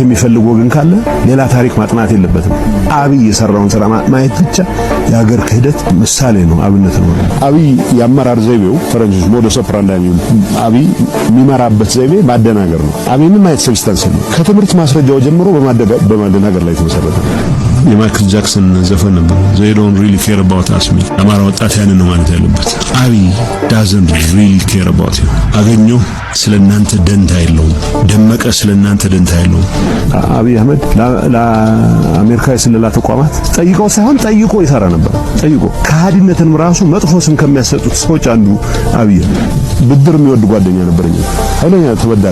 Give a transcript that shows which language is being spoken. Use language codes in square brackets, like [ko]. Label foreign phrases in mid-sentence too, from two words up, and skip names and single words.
[am] የሚፈልግ ወገን ካለ ሌላ ታሪክ ማጥናት የለበትም። አብይ የሰራውን ስራ ማየት ብቻ የአገር ክህደት ምሳሌ ነው፣ አብነት ነው። አብይ የአመራር ዘይቤው ፈረንጆች [la] modus operandi [am] አብይ የሚመራበት ዘይቤ ማደናገር ነው። አብይ ምን ማየት ሰብስታንስ ነው። ከትምህርት ማስረጃው ጀምሮ በማደናገር ላይ የተመሰረተ ነው። የማይክል ጃክሰን ዘፈን ነበር [en] they don't really care about us [am] ሚል አማራ ወጣት ያንን ነው ማለት ያለበት። አብይ [en] doesn't really care about you። [am] አገኘው ስለናንተ ደንታ የለውም። ደመቀ ስለናንተ ደንታ የለውም። አብይ አህመድ ለአሜሪካ የስለላ ተቋማት ጠይቀው ሳይሆን ጠይቆ ይሰራ ነበር። ጠይቆ ከሃዲነትንም ራሱ መጥፎ ስም ከሚያሰጡት ሰዎች አንዱ አብይ። ብድር የሚወድ ጓደኛ ነበረኝ። ኃይለኛ ተበዳሪ